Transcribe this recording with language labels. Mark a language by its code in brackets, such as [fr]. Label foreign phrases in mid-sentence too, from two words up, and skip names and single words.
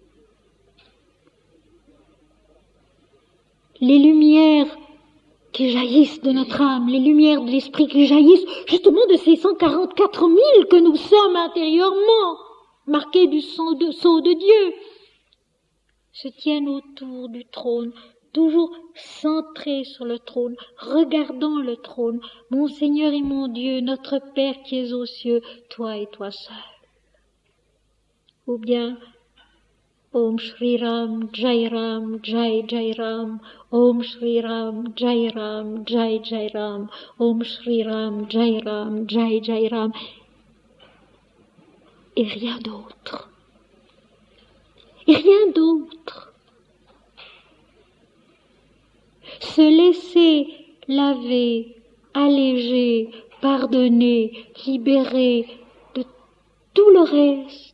[fr] Les lumières qui jaillissent de notre âme, les lumières de l'esprit qui jaillissent justement de ces 144 000 que nous sommes intérieurement, marqués du sceau de Dieu, se tiennent autour du trône, toujours centrés sur le trône, regardant le trône. Mon Seigneur et mon Dieu, notre Père qui es aux cieux, toi et toi seul. Ou bien [hi] ओम् श्री राम जय राम जय जय राम ओम् श्री राम जय राम जय जय राम ओम् श्री राम जय राम जय जय राम, [fr] et rien d'autre. Et rien d'autre. Se laisser laver, alléger, pardonner, libérer de tout le reste.